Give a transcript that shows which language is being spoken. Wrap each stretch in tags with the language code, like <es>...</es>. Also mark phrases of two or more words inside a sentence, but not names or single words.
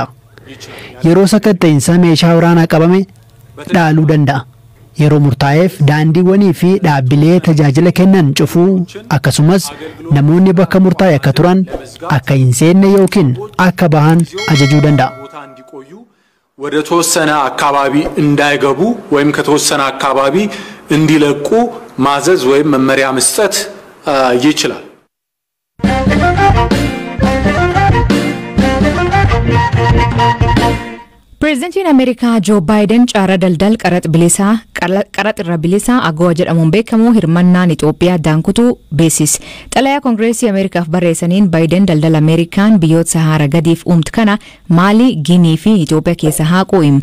<om>Yeroo sakatta'insa meeshaa waraanaa qabame dhaaluu danda'a. Yeroo murtaa'eef daandiiwwanii fi dhaabbilee tajaajila kennan cufuu akkasumas namoonni bakka murtaa'e akka turan akka hin seenne yookiin akka bahan ajajuu danda'a.</om> <am>ወደ ተወሰነ አካባቢ እንዳይገቡ ወይም ከተወሰነ አካባቢ እንዲለቁ ማዘዝ ወይም መመሪያ መስጠት ይችላል።</am> <om>Pireezidantiin Ameerikaa Joo Baayiden caara daldal qaraxa irra bilisaa agoo jedhamuun beekamu hirmannaan Itoophiyaa daankutuu beeksise. Xalayaa Koongireesii Ameerikaaf barreessaniin Baayiden daldala Ameerikaan biyyoota Sahaara gadiif uumtu kana Maalii, Ginii fi Itoophiyaa keessa haquu hima.</om>